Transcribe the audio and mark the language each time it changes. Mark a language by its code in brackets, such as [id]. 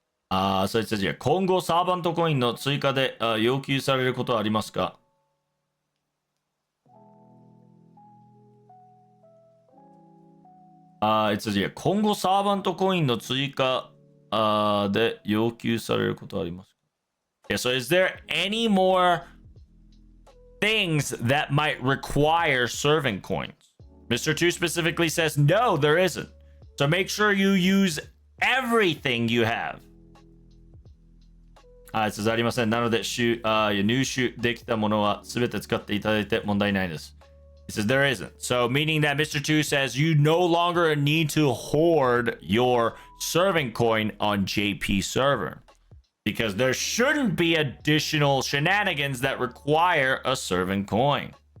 [en] So it says here, [ja] 今後サーバントコインの追加で要求されることはありますか? [en] It says here, [ja] 今後サーバントコインの追加で要求されることはありますか? [en] Yeah, so is there any more things that might require serving coins? Mr. 2 specifically says, no, there isn't. So make sure you use everything you have. It says [ja] ありません。なので、入手できたものは全て使っていただいて問題ないです。 [en] It says there isn't. So meaning that Mr. 2 says you no longer need to hoard your serving coin on JP server, because there shouldn't be additional shenanigans that require a serving coin.